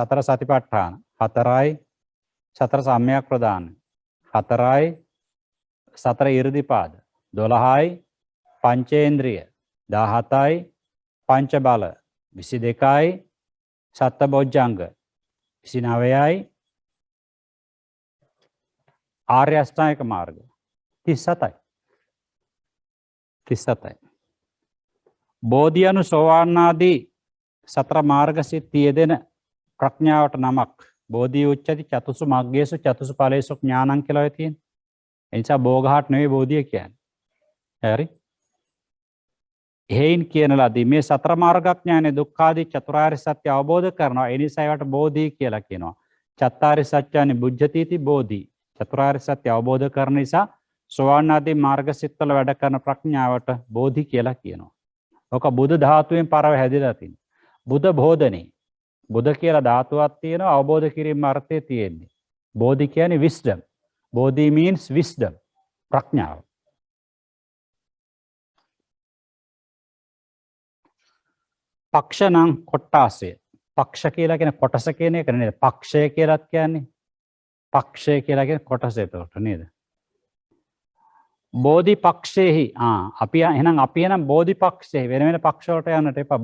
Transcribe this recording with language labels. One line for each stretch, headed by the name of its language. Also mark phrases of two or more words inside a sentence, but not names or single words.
Sinhala: සතර සතිපට්ඨාන 4යි, සතර සම්‍යක් ප්‍රදාන 4යි, සතර ඉර්ධිපාද 12යි, පංචේන්ද්‍රිය 17යි, පංච බල 22යි, සත්බොජ්ජංග 29යි, ආර්ය අෂ්ටාංගික මාර්ග 37යි. 37යි. බෝධි අනු සෝවාන් ආදී සතර මාර්ග සිත් යෙදෙන ප්‍රඥාවට නමක්
Pali: බෝධි උච්චති චතුසු මග්ගේසු චතුසු ඵලේසු ඥානං
Sinhala: කියලා ඔය තියෙන්නේ. ඒ නිසා බෝගහට නෙවෙයි බෝධිය කියන්නේ. හරි? එහෙයින් කියන ලදී මේ සතර මාර්ගඥානේ දුක්ඛාදී චතුරාර්ය සත්‍ය අවබෝධ කරනවා. ඒ නිසා ඒවට බෝධි කියලා කියනවා.
Pali: චත්තාරි සත්‍යානි බුද්ධතිති බෝධි.
Sinhala: චතුරාර්ය සත්‍ය අවබෝධ කරන නිසා සෝවාන් ආදී මාර්ග සිත්වල වැඩ කරන ප්‍රඥාවට බෝධි කියලා කියනවා. ඔක බුදු ධාතුවෙන් පරව හැදිලා තියෙනවා.
Pali: බුද්ධ බෝධනේ.
Sinhala: බුද්ධ කියලා ධාතුවක් තියෙනවා අවබෝධ කිරීම අර්ථය තියෙන්නේ. බෝධි කියන්නේ wisdom. බෝධි
English: means wisdom.
Sinhala: ප්‍රඥාව. පක්ෂ නම් කොට්ටාසය. පක්ෂ කියලා කියන කොටස කියන එක නේද? පක්ෂය කියලාත් කියන්නේ. පක්ෂය කියලා කියන කොටස එතකොට නේද? බෝධි පක්ෂේහි අපි එහෙනම් බෝධි පක්ෂේ වෙන වෙන පක්ෂ වලට යන්නට එපා.